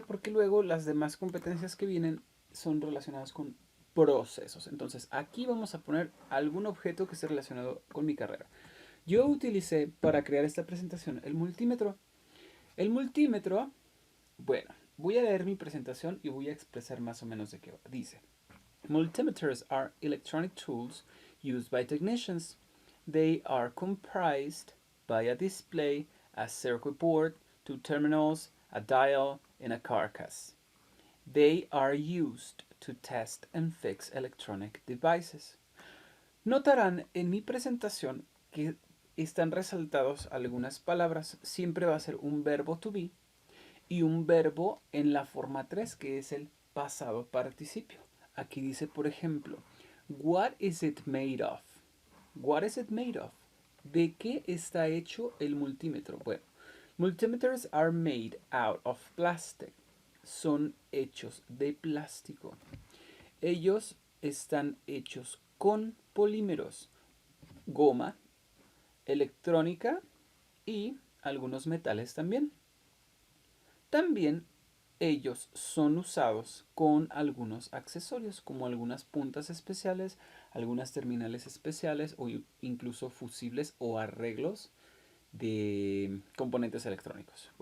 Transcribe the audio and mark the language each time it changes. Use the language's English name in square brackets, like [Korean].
[Spanish] Porque luego las demás competencias que vienen son relacionadas con procesos. Entonces aquí vamos a poner algún objeto que esté relacionado con mi carrera. Yo utilicé para crear esta presentación el multímetro. El multímetro, bueno, voy a leer mi presentación y voy a expresar más o menos de qué va. Dice: [English] multimeters are electronic tools used by technicians. They are comprised by a display, a circuit board, two terminals, a dial, and a carcass. They are used to test and fix electronic devices. [Spanish] Notarán en mi presentación que están resaltados algunas palabras. Siempre va a ser un verbo to be y un verbo en la forma 3, que es el pasado participio. Aquí dice, por ejemplo, [English] what is it made of? What is it made of? [Spanish] ¿De qué está hecho el multímetro? Bueno, [English] multimeters are made out of plastic. [Spanish] Son hechos de plástico. Ellos están hechos con polímeros, goma, electrónica y algunos metales también. También ellos son usados con algunos accesorios, como algunas puntas especiales, algunas terminales especiales o incluso fusibles o arreglos de componentes electrónicos.